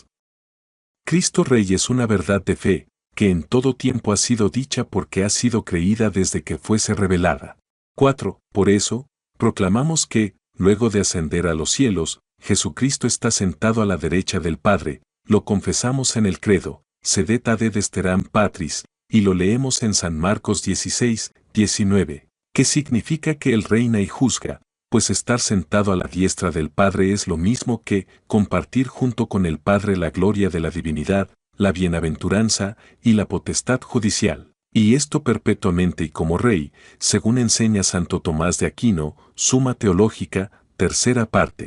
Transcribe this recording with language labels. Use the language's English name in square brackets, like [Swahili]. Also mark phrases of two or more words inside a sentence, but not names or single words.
[Spanish] Cristo Rey es una verdad de fe, que en todo tiempo ha sido dicha porque ha sido creída desde que fuese revelada. 4. Por eso, proclamamos que, luego de ascender a los cielos, Jesucristo está sentado a la derecha del Padre, lo confesamos en el credo, [Latin] sedet ad esteram patris, [Spanish] y lo leemos en San Marcos 16, 19, que significa que Él reina y juzga, pues estar sentado a la diestra del Padre es lo mismo que compartir junto con el Padre la gloria de la divinidad, la bienaventuranza y la potestad judicial, y esto perpetuamente y como Rey, según enseña Santo Tomás de Aquino, Suma Teológica, tercera parte.